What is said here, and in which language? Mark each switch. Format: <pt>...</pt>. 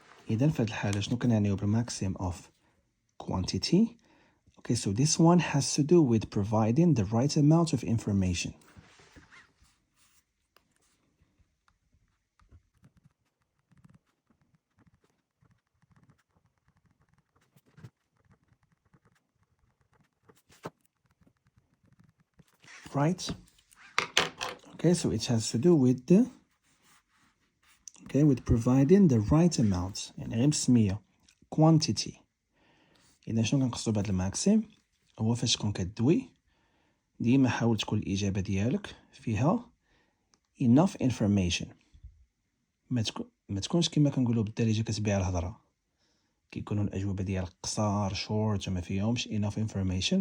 <ar>إذن في هذه الحالة شنو كنعنيو بالماكسيم of quantity?</ar> <en>Okay, so this one has to do with providing the right amount of information. Right? Okay, so it has to do with with providing the right amount.</en> <ar>يعني غير بسمية quantity. إذا شنو كنقصدو بهاد الماكسيم هو فاش تكون كدوي ديما حاول تكون الإجابة ديالك فيها</ar> <en>enough information.</en> <ar>ما تكونش كما كنقولوا بالدارجة كتبيع الهضرة كيكونوا الأجوبة ديالك قصار short وما فيهمش</ar> <en>enough information.</en>